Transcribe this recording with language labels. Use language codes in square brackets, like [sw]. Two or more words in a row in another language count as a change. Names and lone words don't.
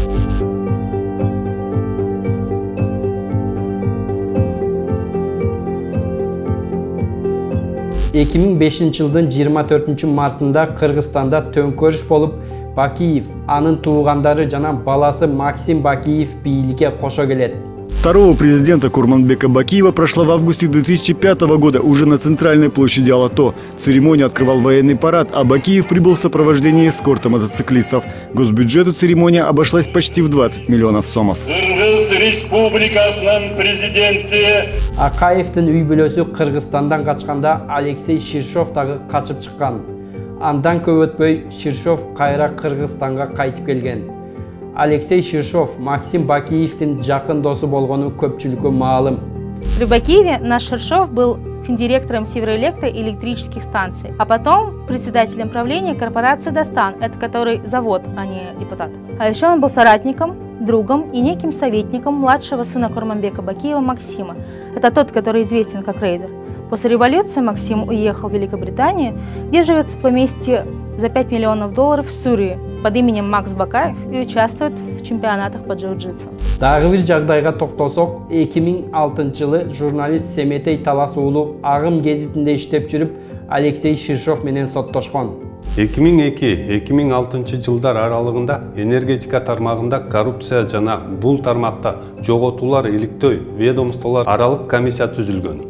[ky] 2005-жылдын 24-мартында Кыргызстанда төңкөрүш болуп, Бакиев, анын туугандары жана баласы Максим Бакиев бийликке кошо келет. [ru] Второго президента Курманбека Бакиева прошла в августе 2005 года уже на центральной площади Алато. Церемонию открывал военный парад, а Бакиев прибыл в сопровождении эскорта мотоциклистов. Госбюджету церемония обошлась почти в 20 миллионов сомов. [ky] Акаевдин үй бүлөсү Кыргызстандан качканда Алексей Ширшов дагы качып чыккан. Андан көп өтпөй Ширшов кайра Кыргызстанга кайтып келген. Алексей Ширшов Максим Бакиевдин жакын досу болгону көпчүлүккө маалым. [ru] При Бакиеве наш Ширшов был финдиректором Североэлектро и электрических станций, а потом председателем правления корпорации «Достан», это который завод, а не депутат. А еще он был соратником, другом и неким советником младшего сына Курманбека Бакиева Максима. Это тот, который известен как рейдер. После революции Максим уехал в Великобританию, где живет в поместье за $5 миллионов в Сурии под именем Макс Бакаев и участвует в чемпионатах по джиу-джитсу. [ky] Дагы бир жагдайга токтолсок, 2006-жылы журналист Семетей Талас уулу Агым гезитинде иштеп жүрүп, Алексей Ширшов менен соттошкон. 2002-2006 жылдар аралыгында энергетика тармагында коррупция жана бул тармакта жоготуулар иликтөө ведомстволор аралык комиссия түзүлгөн.